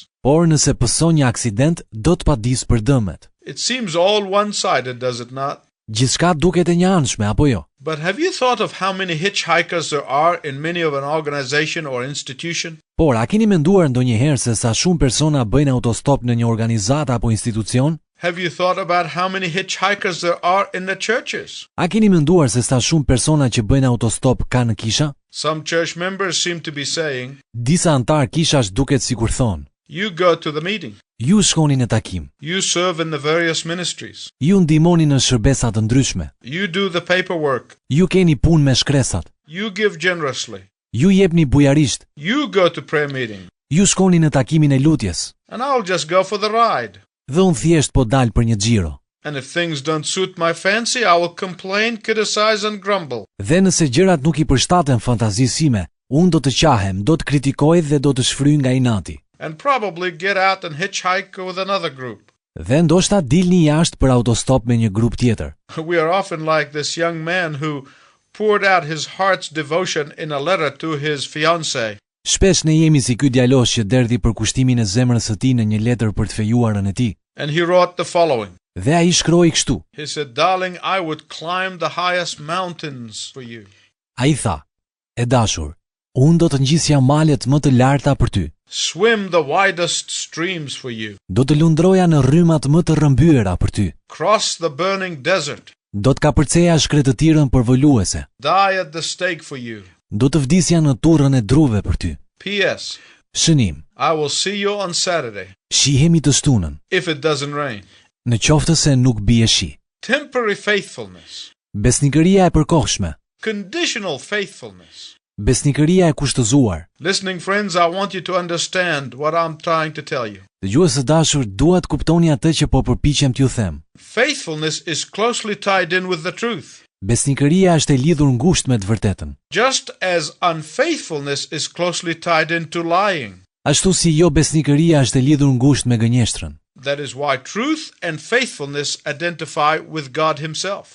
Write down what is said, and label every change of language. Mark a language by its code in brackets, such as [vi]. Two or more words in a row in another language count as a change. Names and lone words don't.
[sq] Por nëse pëson një aksident, do të padis për dëmet. [en] It seems all one-sided, does it not? [sq] Gjithçka duket e njëanshme, apo jo? [en] But have you thought of how many hitchhikers there are in many of an organization or institution? [sq] Por, a keni menduar ndonjëherë se sa shumë persona bëjnë autostop në një organizatë apo institucion? [en] Have you thought about how many hitchhikers there are in the churches? [sq] A keni menduar se sa shumë persona që bëjnë autostop ka në kisha? [en] Some church members seem to be saying, [sq] Disa antar kishash duket sikur thonë: [en] you go to the meeting. [sq] Ju shkoni në takim. [en] You serve in the various ministries. [sq] Ju ndihmoni në shërbesa të ndryshme. [en] You do the paperwork. [sq] Ju keni punë me shkresat. [en] You give generously. [sq] Ju jepni bujarisht. [en] You go to prayer meeting. [sq] Ju shkoni në takimin e lutjes. [en] And I'll just go for the ride. [sq] Dhe unë thjesht po dal për një xhiro. [en] And if things don't suit my fancy, I will complain, criticize and grumble. [sq] Dhe nëse gjërat nuk i përshtaten fantazisë sime, unë do të qahem, do të kritikoj dhe do të shfryj nga inati. [en] And probably get out and hitchhike with another group. [sq] Dhe ndoshta dilni jashtë për autostop me një grup tjetër. [en] We are often like this young man who poured out his heart's devotion in a letter to his fiancée. [sq] Shpesh ne jemi si ky djalosh që derdhi për kushtimin e zemrës së tij në një letër për të fejuarën e tij. [en] And he wrote the following. [sq] Dhe ai shkroi kështu. [en] He said, darling, I would climb the highest mountains for you. [sq] Ai tha: E dashur, unë do të ngjisja malet më të larta për ty. [en] swim the widest streams for you, [sq] Do të lundroja në rrymat më të rrëmbyera për ty. [en] cross the burning desert, [sq] Do të kapërceja shkretëtirën përvoluese. [en] die at the stake for you. [sq] Do të vdisja në turrën e druve për ty. [en] P.S. [sq] Shënim. [en] I will see you on Saturday, [sq] Shihemi të shtunën, [en] if it doesn't rain. [sq] në qoftë se nuk bie shi. [en] Temporary faithfulness, [sq] Besnikëria e përkohshme, [en] conditional faithfulness. [sq] besnikëria e kushtëzuar. [en] Listening friends, I want you to understand what I'm trying to tell you. [sq] Dëgjues të dashur, dua të kuptoni atë që po përpiqem t'ju them. [en] Faithfulness is closely tied in with the truth, [sq] Besnikëria është e lidhur ngushtë me të vërtetën, [en] just as unfaithfulness is closely tied into lying. [sq] ashtu si jo besnikëria është e lidhur ngushtë me gënjeshtrën. [en] That is why truth and faithfulness identify with God Himself.